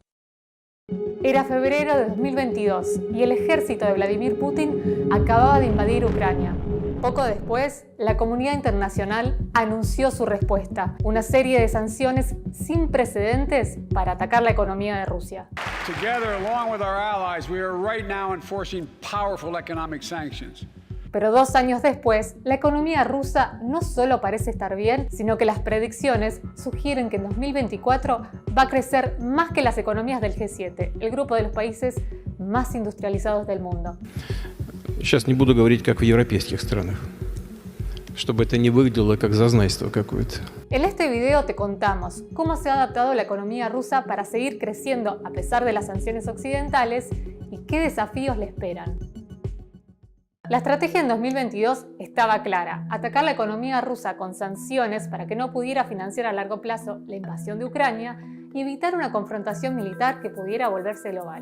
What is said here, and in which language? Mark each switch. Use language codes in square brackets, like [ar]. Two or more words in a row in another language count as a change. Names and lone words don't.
[es] Era febrero de 2022 y el ejército de Vladimir Putin acababa de invadir Ucrania. Poco después, la comunidad internacional anunció su respuesta, una serie de sanciones sin precedentes para atacar la economía de Rusia. [en] Together, along with our allies, we are right now enforcing powerful economic sanctions. [es] Pero 2 años después, la economía rusa no solo parece estar bien, sino que las predicciones sugieren que en 2024 va a crecer más que las economías del G7, el grupo de los países más industrializados del mundo. [ru] Сейчас не буду говорить, как в европейских странах, чтобы это не выглядело как зазнайство какое-то. [es] En este video te contamos cómo se ha adaptado la economía rusa para seguir creciendo a pesar de las sanciones occidentales y qué desafíos le esperan. La estrategia en 2022 estaba clara: atacar la economía rusa con sanciones para que no pudiera financiar a largo plazo la invasión de Ucrania y evitar una confrontación militar que pudiera volverse global.